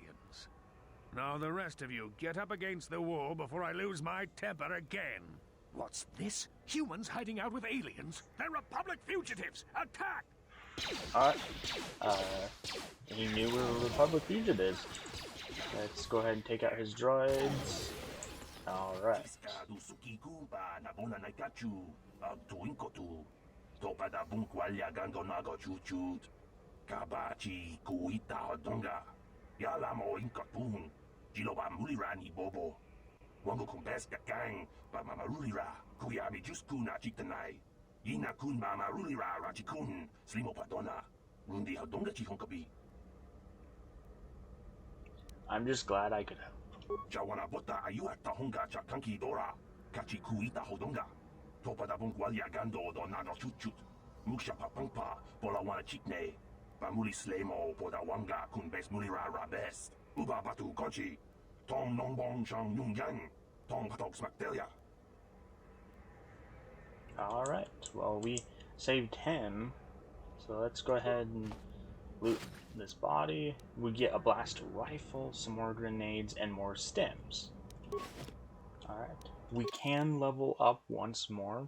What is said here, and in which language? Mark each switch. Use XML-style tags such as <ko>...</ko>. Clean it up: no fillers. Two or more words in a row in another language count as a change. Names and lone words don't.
<en>Now the rest of you, get up against the wall before I lose my temper again. What's this? Humans hiding out with aliens? They're Republic fugitives! Attack! Alright. He knew we were Republic fugitives. Let's go ahead and take out his droids. Alright. Wango kumbes gang, ba mamarulira, kuyabi juskuna chiktanai. Yina kun ba marulira rachikun, slimo padona. Rundi hadonga chihonkabi. I'm just glad I could help. Jawana bota ayuata honga chakanki dora. Kachi kuita hodonga. Topa da bunkwalia gando do naga chutchut. Muksha papangpa, bola wana chikne. Bamuli slemo, poda wanga kumbes mulira rabes. Uba batu konchi. Tom Nongbong Shang Yung Yang, Tom Patok Smakdelia. Alright, well, we saved him, so let's go ahead and loot this body. We get a blaster rifle, some more grenades, and more stems. Alright, we can level up once more.</en>